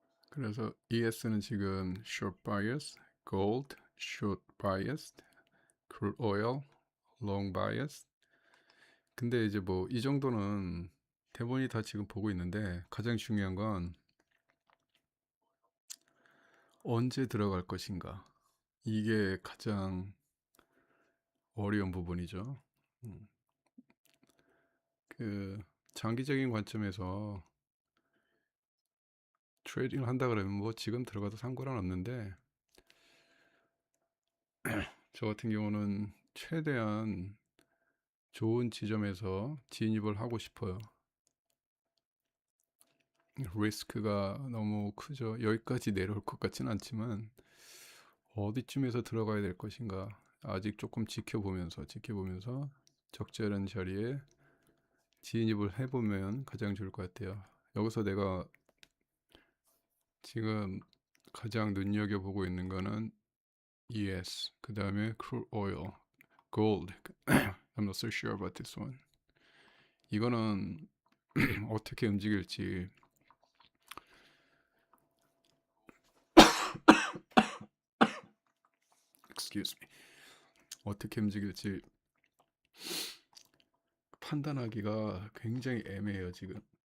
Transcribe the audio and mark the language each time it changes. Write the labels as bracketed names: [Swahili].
[Korean] 그래서 ES는 지금 short bias, gold short bias, crude oil long bias. 근데 이제 뭐 이 정도는 대부분이 다 지금 보고 있는데, 가장 중요한 건 언제 들어갈 것인가. 이게 가장 어려운 부분이죠. 음, 그 장기적인 관점에서 트레이딩을 한다 그러면 뭐 지금 들어가도 상관은 없는데, 저 같은 경우는 최대한 좋은 지점에서 진입을 하고 싶어요. 리스크가 너무 크죠. 여기까지 내려올 것 같진 않지만 어디쯤에서 들어가야 될 것인가 아직 조금 지켜보면서 적절한 자리에 진입을 해보면 가장 좋을 것 같아요. 여기서 내가 지금 가장 눈여겨보고 있는 거는 ES, 그 다음에 crude oil, gold. [English] I'm not so sure about this one. [Korean] 이거는 어떻게 움직일지, [English] excuse me, [Korean] 어떻게 움직일지 판단하기가 굉장히 애매해요 지금.